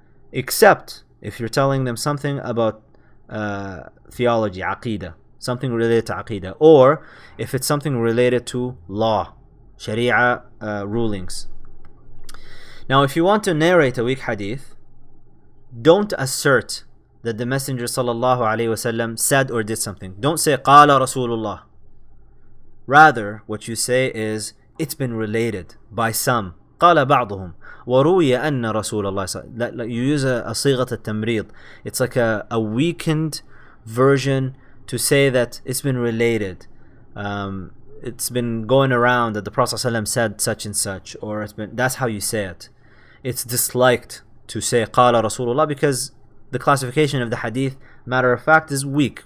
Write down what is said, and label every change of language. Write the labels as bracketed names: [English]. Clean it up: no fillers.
[English] Except if you're telling them something about theology, aqidah, something related to aqidah, or if it's something related to law, sharia rulings. Now, if you want to narrate a weak hadith, don't assert that the Messenger sallallahu alaihi wasallam said or did something. Don't say [Arabic] qala Rasulullah. [English] Rather, what you say is it's been related by some. [Arabic] قال بعضهم وروي أن رسول الله. [English] You use a [Arabic] صيغة التمريض. [English] It's like a weakened version to say that it's been related. It's been going around that the Prophet ﷺ said such and such, or that's how you say it. It's disliked to say قال Rasulullah because the classification of the hadith, matter of fact, is weak.